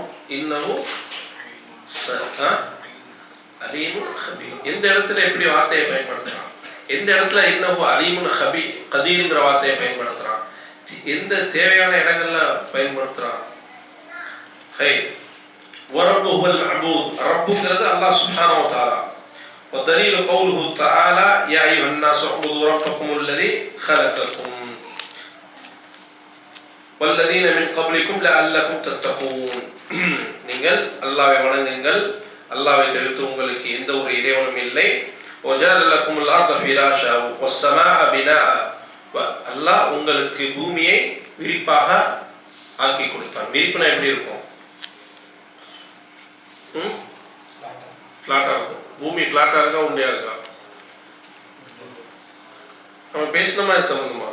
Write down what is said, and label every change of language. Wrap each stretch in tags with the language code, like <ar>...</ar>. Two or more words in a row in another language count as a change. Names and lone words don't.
<ar>إنه عليم خبير.</ar> <ta>எந்த இடத்துல எப்படி வார்த்தையை பயன்படுத்துறான்? எந்த இடத்துல</ta> <ar>إنه عليم خبير</ar> <ta>கதீர்ங்கிற வார்த்தையை பயன்படுத்துறான்? எந்த தேவையான இடங்கள்ல பயன்படுத்துறான்?</ta> <ar>ஹை وَرَبُّ هُوَ الْمَعْبُودُ رَبُّங்கிறது الله سبحانه و تعالى. وَدَلِيلُ قَوْلُهُ تَعَالَى يَا أَيُّهَا النَّاسُ اعْبُدُوا رَبَّكُمُ الَّذِي خَلَقَكُمْ وَالَّذِينَ مِنْ قَبْلِكُمْ لَعَلَّكُمْ تَتَّقُونَ.</ar> <ta>நீங்கள் அல்லாஹ்வை வணங்குங்கள், அல்லாஹ்வை தவிர்த்து உங்களுக்கு எந்த ஒரு இறைவனும் இல்லை.</ta> <ar>وَجَعَلَ لَكُمُ الْأَرْضَ فِرَاشًا وَالسَّمَاءَ بِنَاءً.</ar> <ta>அல்லாஹ் உங்களுக்கு பூமியை விரிப்பாக ஆக்கி கொடுத்தான். விரிப்புனா எப்படி இருக்கும்? ஃப்ளாட்டா இருக்கும். பூமி ஃப்ளாட்டா இருக்கா உண்டையா இருக்கா? நம்ம பேசணுமா இது சம்பந்தமா?</ta>